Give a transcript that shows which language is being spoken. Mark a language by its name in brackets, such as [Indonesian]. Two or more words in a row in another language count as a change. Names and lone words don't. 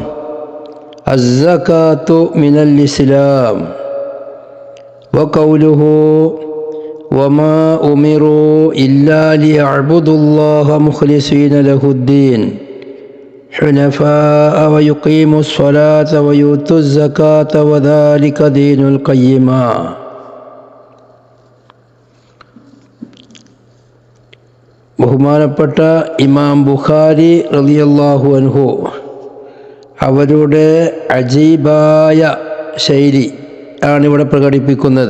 [Arabic] الزكاة من الإسلام وقوله وما أمروا إلا ليعبدوا الله مخلصين له الدين حنفاء ويقيموا الصلاة ويؤتوا الزكاة وذلك دين القيمة. [Malayalam] ബഹുമാനപ്പെട്ട ഇമാം ബുഖാരി [Arabic] رضي الله عنه [Malayalam] അവരുടെ അജീബായ ശൈലി ആണ് ഇവിടെ പ്രകടിപ്പിക്കുന്നത്.